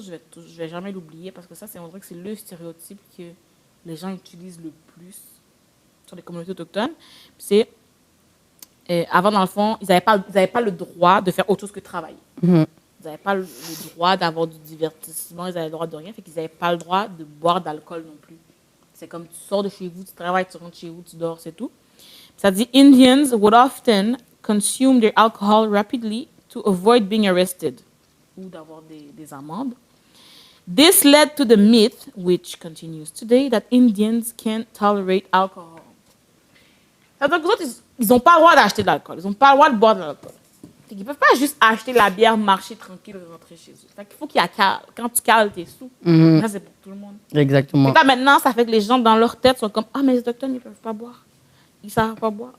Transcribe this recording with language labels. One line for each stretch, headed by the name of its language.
French: Je vais jamais l'oublier parce que ça, on dirait que c'est le stéréotype que les gens utilisent le plus sur les communautés autochtones. C'est, avant, dans le fond, ils n'avaient pas le droit de faire autre chose que travailler. Ils n'avaient pas le droit d'avoir du divertissement, ils n'avaient le droit de rien. Fait qu'ils n'avaient pas le droit de boire d'alcool non plus. C'est comme tu sors de chez vous, tu travailles, tu rentres chez vous, tu dors, c'est tout. Ça dit,
English: Indians would often consume their alcohol rapidly to avoid being arrested
French: ou d'avoir des amendes.
English: This led to the myth, which continues today, that Indians can't tolerate alcohol.
French: C'est-à-dire que les autres, ils n'ont pas le droit d'acheter de l'alcool. Ils n'ont pas le droit de boire de l'alcool. Ils ne peuvent pas juste acheter la bière, marcher tranquille et rentrer chez eux. Il faut qu'il y ait cale. Quand tu cales tes sous, là, c'est pour tout le monde. Exactement. Et là, maintenant, ça fait que les gens, dans leur tête, sont comme « Ah, mais les autochtones, ils ne peuvent pas boire. Ils ne savent pas boire.